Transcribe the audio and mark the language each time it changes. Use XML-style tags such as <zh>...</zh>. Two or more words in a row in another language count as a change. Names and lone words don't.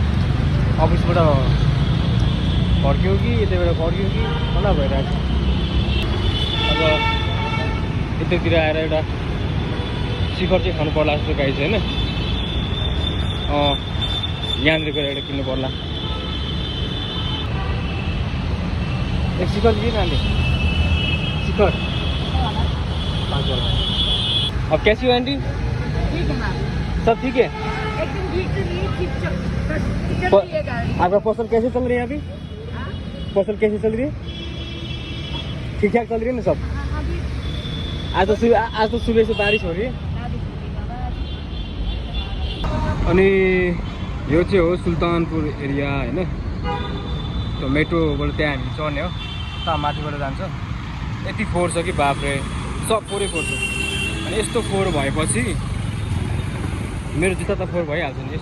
<ne>अफिसबाट फर्क्यौँ कि यतैबाट फर्क्यौँ कि तल भइरहेछ। अब यतैतिर आएर एउटा शिखर चाहिँ खानु पर्ला जस्तो गाई चाहिँ होइन। यहाँनिर गएर एउटा किन्नु पर्ला।</ne> <hi>एक शिखर दिए ना शिखर 5 वाला। अब कैसी हो आंटी। ठीक है मैम। सब ठीक है एकदम ठीक। आपका फसल कैसे चल रही है अभी। फसल कैसे चल रही है। ठीक ठाक चल रही है ना सब। आज तो सुबह से बारिश हो रही है।</hi> <ne>अनि यो चाहिँ हो सुल्तानपुर एरिया होइन। त्यो मेट्रोबाट त्यहाँ हामी चढ्ने हो। उता माथिबाट जान्छ। यति फोहोर छ कि बाफ्रे सब फोहोरै फोहोर छ। अनि यस्तो फोहोर भएपछि मेरो जुत्ता त फोहोर भइहाल्छ नि।</ne>